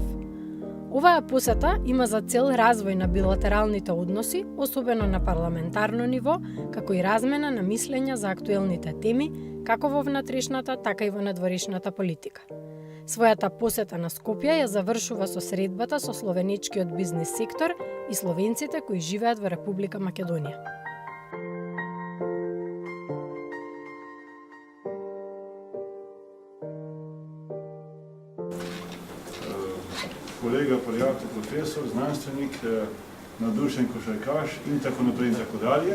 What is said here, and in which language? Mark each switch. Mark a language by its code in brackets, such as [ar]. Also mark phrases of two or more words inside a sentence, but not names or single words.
[mk] Оваа посета има за цел развој на билатералните односи, особено на парламентарно ниво, како и размена на мислења за актуелните теми, како во внатрешната, така и во надворешната политика. Својата посета на Скопје ја завршува со средбата со словеничкиот бизнис сектор и словенците кои живеат во Република Македонија. [sl] Kolega, prijatelj, profesor, znanstvenik, navdušen košarkaš in tako naprej in tako dalje.